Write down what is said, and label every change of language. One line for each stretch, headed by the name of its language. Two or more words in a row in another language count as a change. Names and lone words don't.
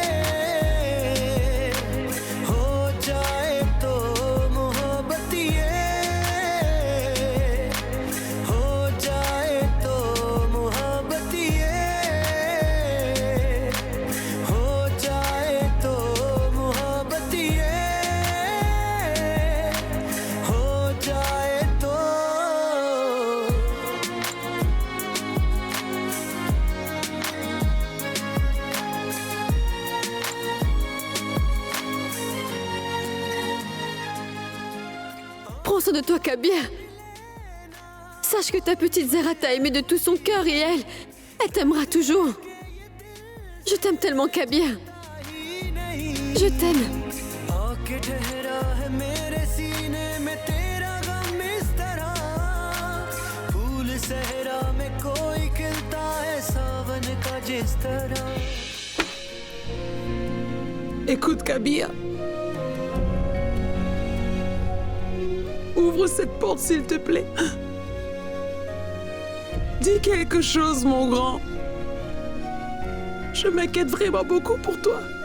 Hindi: हो जाए तो मोहब्बत ये हो जाए तो मोहब्बत ये हो जाए तो मोहब्बत ये हो जाए तो
French: Prends soin de toi, Kabir. Sache que ta petite Zara t'a aimé de tout son cœur et elle t'aimera toujours. Je t'aime tellement, Kabir. Je t'aime.
Hindi: आके ठहरा है मेरे सीने में तेरा गम इस तरह फूल सहरा में कोई खिलता है सावन का जिस तरह
French: Écoute, Kabir. Ouvre cette porte, s'il te plaît. Dis quelque chose, mon grand. Je m'inquiète vraiment beaucoup pour toi.